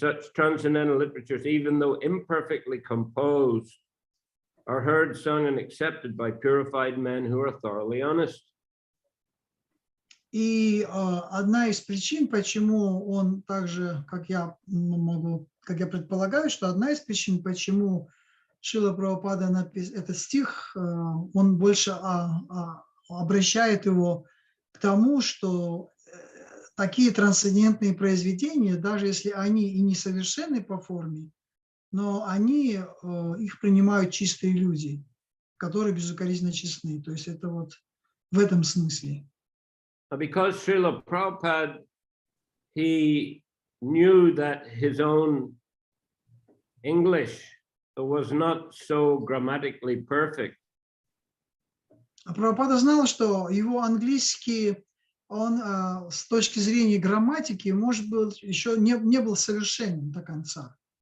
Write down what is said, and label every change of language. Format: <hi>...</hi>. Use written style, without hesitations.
<en>Such transcendental literatures, even though imperfectly composed, are heard, sung, and accepted by purified men who are thoroughly honest.</en> <ru>И одна из причин, почему он также, как я предполагаю, что одна из причин, почему Шрила Прабхупада этот стих, он больше обращает его к тому, что такие трансцендентные произведения, даже если они и несовершенны по форме, но они их принимают чистые люди, которые безукоризненно честны. То есть это вот в этом смысле.</ru> <en>Because Srila Prabhupada, he knew that his own English was not so grammatically perfect.</en> <ru>А Прабхупада знал, что его английский, он с точки зрения грамматики, может быть, еще не был совершенен до конца.</ru>